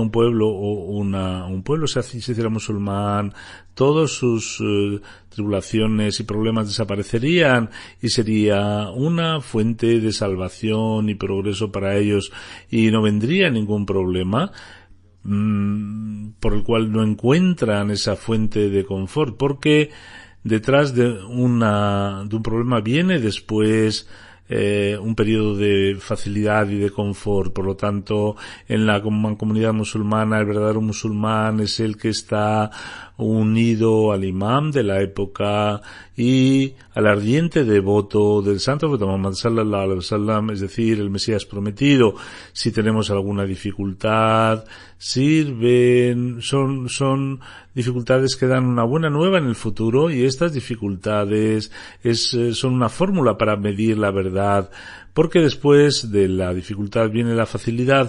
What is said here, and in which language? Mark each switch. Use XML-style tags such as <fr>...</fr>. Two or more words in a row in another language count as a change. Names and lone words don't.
<es>un pueblo o un pueblo se hiciera musulmán, todos sus tribulaciones y problemas desaparecerían y sería una fuente de salvación y progreso para ellos y no vendría ningún problema por el cual no encuentran esa fuente de confort, porque detrás de un problema viene después un periodo de facilidad y de confort. Por lo tanto, en la comunidad musulmana, el verdadero musulmán es el que está unido al imam de la época y al ardiente devoto del santo profeta Muhammad</es> <ar>صلى الله عليه وسلم,</ar> <es>es decir, el Mesías prometido. Si tenemos alguna dificultad, son dificultades que dan una buena nueva en el futuro, y estas dificultades son una fórmula para medir la verdad, porque después de la dificultad viene la facilidad.</es>